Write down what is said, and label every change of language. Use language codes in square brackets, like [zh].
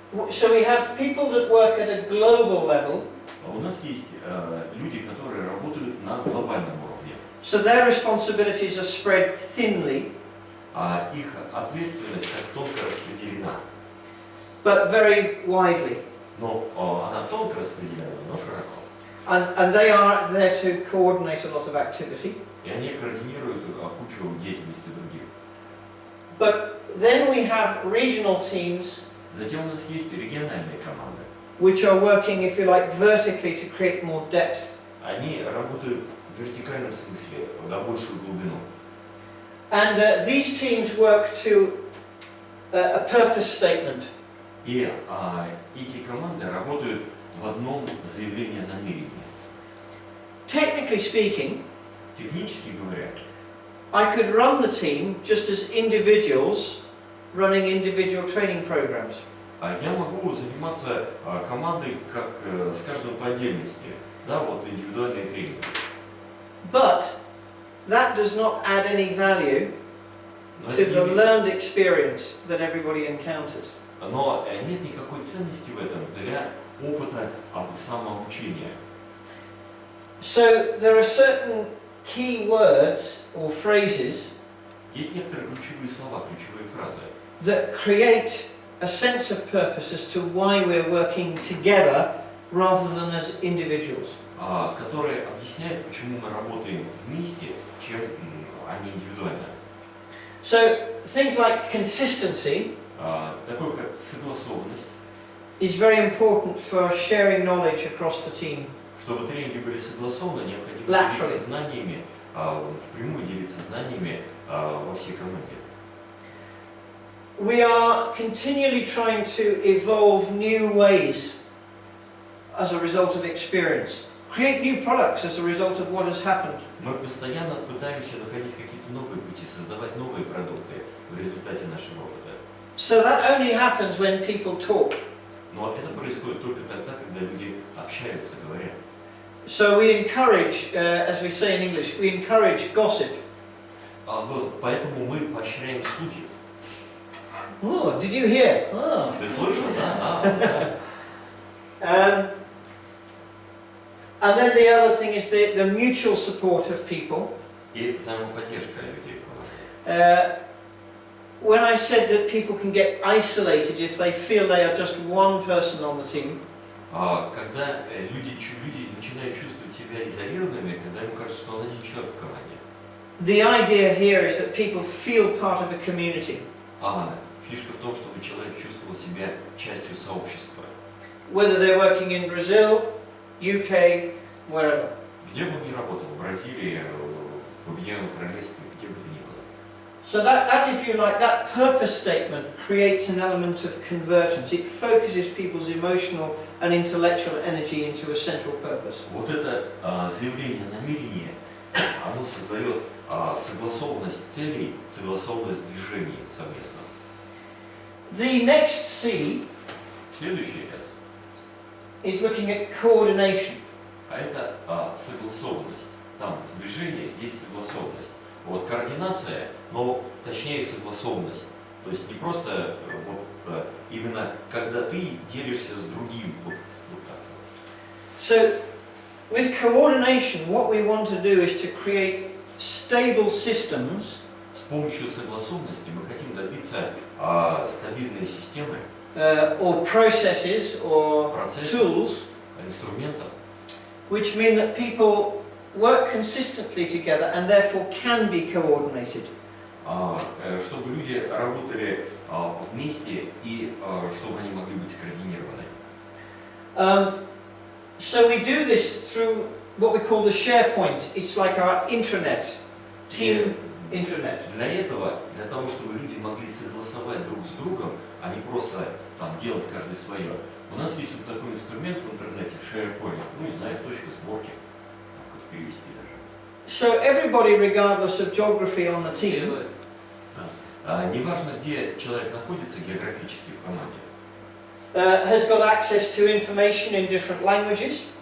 [en] So we have people that work at a global level. [ru] У нас есть люди, которые работают на глобальном уровне. [en] So their responsibilities are spread thinly, [ru] А их ответственность так тонко распределена. [en] but very widely. [ru] Но она тонко распределена, но широко. [en] And they are there to coordinate a lot of activity. [ru] И они координируют кучу деятельности других. [en] But then we have regional teams [ru] Затем у нас есть региональные команды. [en] which are working, if you like, vertically to create more depth. [ru] Они работают в вертикальном смысле, на большую глубину. [en] And these teams work to a purpose statement. [ru] И эти команды работают в одном заявлении намерения. [en] Technically speaking, [ru] Технически говоря, [en] I could run the team just as individuals running individual training programs. [ru] я могу заниматься командой как с каждым по отдельности, да, вот индивидуальные тренинги. [en] But that does not add any value [ru] Но, [en] to the [ru] это [en] learned experience that everybody encounters. [ru] но нет никакой ценности в этом для опыта самообучения. [en] So there are certain key words or phrases [ru] Есть некоторые ключевые слова, ключевые фразы, [en] that create a sense of purpose as to why we're working together rather than as individuals. [ru] которые объясняют, почему мы работаем вместе, чем они индивидуально. [en] So things like consistency [ru] Такое как согласованность, [en] is very important for sharing knowledge across the team. [ru] чтобы тренинги были согласованы, необходимо [en] Laterally. [ru] делиться знаниями, впрямую делиться знаниями во всей команде. [en] We are continually trying to evolve new ways as a result of experience, create new products as a result of what has happened. [ru] Мы постоянно пытаемся находить какие-то новые пути, создавать новые продукты в результате нашего опыта. [en] So that only happens when people talk. [ru] Но это происходит только тогда, когда люди общаются, говорят. [en] So we encourage, as we say in English, we encourage gossip. [ru] Вот, поэтому мы поощряем слухи. [en] Oh, did you hear? Oh. [ru] Ты слышал, да? Да. [en] And then the other thing is the mutual support of people. [ru] И взаимоподдержка людей в команде. [en] When I said that people can get isolated if they feel they are just one person on the team, [ru] Когда люди начинают чувствовать себя изолированными, когда им кажется, что он один человек в команде. [en] the idea here is that people feel part of a community. [ru] Фишка в том, чтобы человек чувствовал себя частью сообщества. [en] Whether they're working in Brazil, UK, wherever. [ru] Где бы он ни работал, в Бразилии, в Объединенном Королевстве, где бы то ни было. [en] So that, if you like, that purpose statement creates an element of convergence. It focuses people's emotional and intellectual energy into a central purpose. [ru] Вот это заявление намерения, оно создает согласованность целей, согласованность движений совместно. [en] The next C [ru] Следующий S, [en] is looking at coordination. [ru] это согласованность. Там сближение, здесь согласованность. Вот координация, но точнее согласованность. То есть не просто вот именно когда ты делишься с другим. Вот так. [en] So with coordination, what we want to do is to create stable systems [ru] С помощью согласованности мы хотим добиться стабильной системы, [en] or processes or [ru] процессов, [en] tools [ru] инструментов, [en] which mean that people work consistently together and therefore can be coordinated. [ru] чтобы люди работали вместе и чтобы они могли быть координированы. [en] So we do this through what we call the SharePoint. It's like our intranet, team intranet. [ru] Для этого, для того, чтобы люди могли согласовать друг с другом, а не просто там делать каждый свое, у нас есть вот такой инструмент в интернете, SharePoint, ну не знаю, точка сборки, как перевести даже. [en] So everybody, regardless of geography on the team, [ru] Неважно, где человек находится географически в команде, [en] has got access to information in different languages.